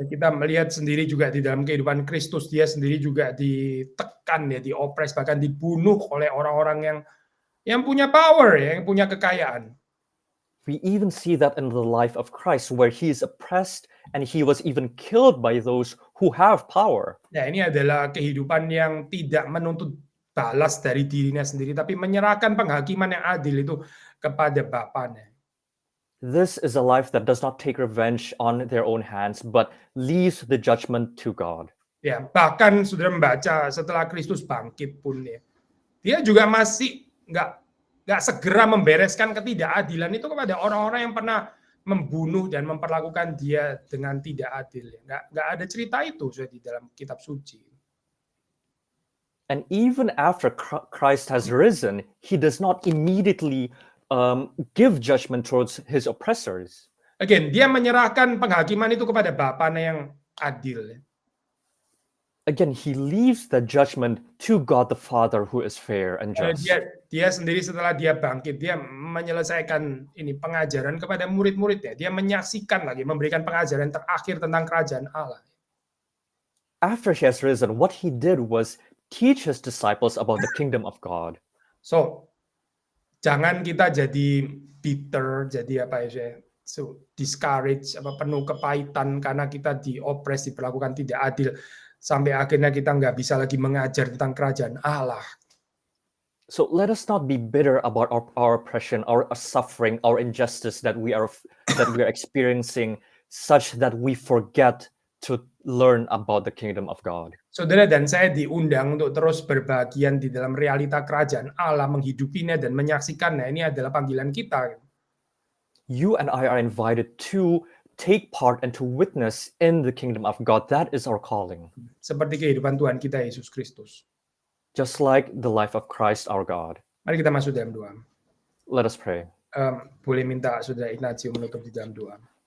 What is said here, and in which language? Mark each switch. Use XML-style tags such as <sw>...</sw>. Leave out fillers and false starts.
<id>Dan kita melihat sendiri juga di dalam kehidupan Kristus, dia sendiri juga ditekan, ya, diopres, bahkan dibunuh oleh orang-orang yang punya power, ya, yang punya kekayaan.</id> <en>We even see that in the life of Christ, where he is oppressed and he was even killed by those who have power.</en> <id>Ya, ini adalah kehidupan yang tidak menuntut balas dari dirinya sendiri, tapi menyerahkan penghakiman yang adil itu kepada Bapaknya.</id> <en>This is a life that does not take revenge on their own hands, but leaves the judgment to God.</en> <id>Ya, bahkan sudah membaca setelah Kristus bangkit pun, ya, dia juga masih nggak nggak segera membereskan ketidakadilan itu kepada orang-orang yang pernah membunuh dan memperlakukan dia dengan tidak adil. Nggak ada cerita itu sudah di dalam kitab suci.</id> <en>And even after Christ has risen, he does not immediately give judgment towards his oppressors.</en> <id>Again, dia menyerahkan penghakiman itu kepada Bapaknya yang adil.</id> <en>Again, he leaves the judgment to God the Father who is fair and just.</en> <id>Dia sendiri setelah dia bangkit, dia menyelesaikan ini pengajaran kepada murid-muridnya. Dia menyaksikan lagi, memberikan pengajaran terakhir tentang kerajaan Allah.</id> <en>After he has risen, what he did was teach his disciples about the kingdom of God.</en> <id>So, jangan kita jadi bitter, jadi apa ya,</id> <en>so discourage,</en> <id>penuh kepahitan karena kita diopres, diperlakukan tidak adil. Sampai akhirnya kita nggak bisa lagi mengajar tentang kerajaan Allah.</id> <en>So let us not be bitter about our oppression, our suffering, our injustice that we are experiencing, such that we forget to learn about the kingdom of God.</en> <id>Saudara dan saya diundang untuk terus berbagian di dalam realita kerajaan Allah, menghidupinya dan menyaksikannya. Ini adalah panggilan kita.</id> <en>You and I are invited to take part and to witness in the kingdom of God. That is our calling.</en> <id>Seperti kehidupan Tuhan kita Yesus Kristus.</id> <en>Just like the life of Christ our God.</en> <id>Mari kita masuk dalam doa.</id> <en>Let us pray.</en> <id>Boleh minta Saudara Ignatius menutup di dalam doa.</id>